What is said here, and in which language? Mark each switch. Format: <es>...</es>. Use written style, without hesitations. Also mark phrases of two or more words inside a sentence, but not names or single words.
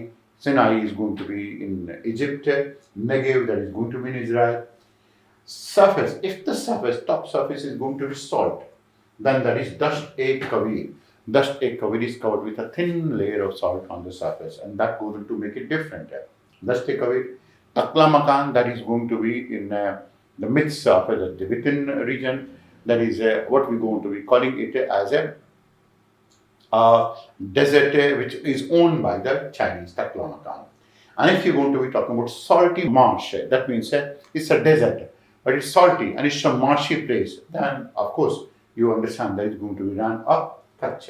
<en>Sinai is going to be in Egypt. Negev, that is going to be in Israel. Surface, if the top surface is going to be salt, then that is Dasht-e-Kavir. Dasht-e-Kavir is covered with a thin layer of salt on the surface, and that goes to make it different. Dasht-e-Kavir. Taklamakan, that is going to be in the mid-surface, the within region. That is what we're going to be calling it as a desert which is owned by the Chinese, Taklamakan. And if you're going to be talking about salty marsh, that means it's a desert, but it's salty and it's a marshy place, then of course you understand that it's going to be Rann of Kutch.</en>